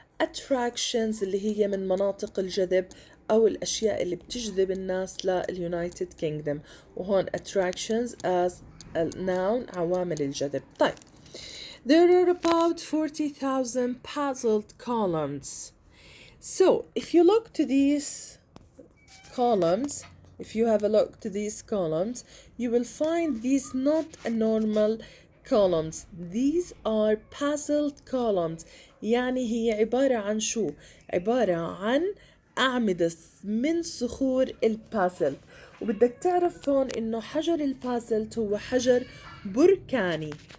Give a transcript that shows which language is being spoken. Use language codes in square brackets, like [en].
[ar] attractions اللي هي من مناطق الجذب أو الأشياء اللي بتجذب الناس لليونايتد Kingdom وهون attractions [en] as a noun [ar] عوامل الجذب. طيب [en] there are about 40,000 puzzled columns. So if you look to these columns, if you have a look to these columns, you will find these not a normal columns. These are puzzled columns. [ar] يعني هي عبارة عن شو؟ عبارة عن أعمدة من صخور البازل. وبدك تعرف هون إنه حجر البازل هو حجر بركاني.